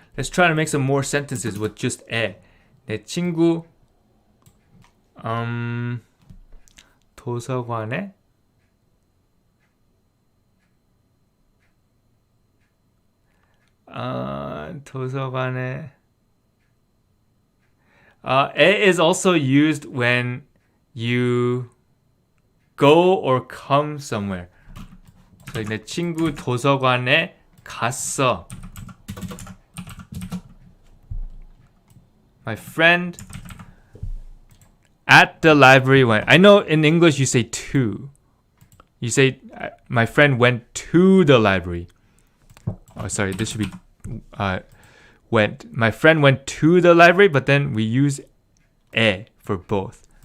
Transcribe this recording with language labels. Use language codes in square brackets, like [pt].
[en] Let's try to make some more sentences with just 에. [ko] 내 친구 도서관에 도서관에 [en] 에 is also used when you go or come somewhere. So [ko] 내 친구 도서관에 갔어. [en] My friend at the library went. I know in English you say to. You say my friend went to the library. Oh, sorry, this should be went. My friend went to the library, but then we use 에 for both.